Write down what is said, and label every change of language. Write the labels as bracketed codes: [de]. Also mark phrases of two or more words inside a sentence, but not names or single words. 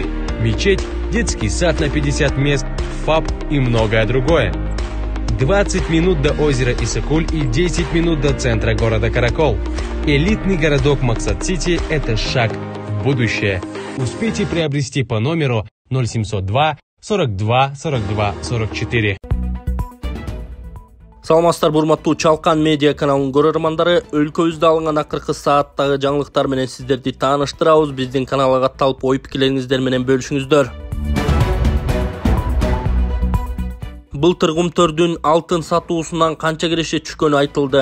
[ru] Мечеть, детский сад на 50 мест, ФАП и многое другое. 20 минут до озера Исыкуль и 10 минут до центра города Каракол. Элитный городок Максат-Сити – это шаг в будущее. Успейте приобрести по номеру 0702 42 42 44. [ky] Саламатсыздар, урматтуу Чалкан медиа каналынын көрөрмандары, өлкөбүздө алынган акыркы сааттагы жаңылыктар менен сиздерди тааныштырабыз. Биздин каналга катталып, ой-пикирлериңиздер менен бөлүшүңүздөр. Былтыр Кумтөрдүн алтын сатуусунан канча киреше түшкөнү айтылды.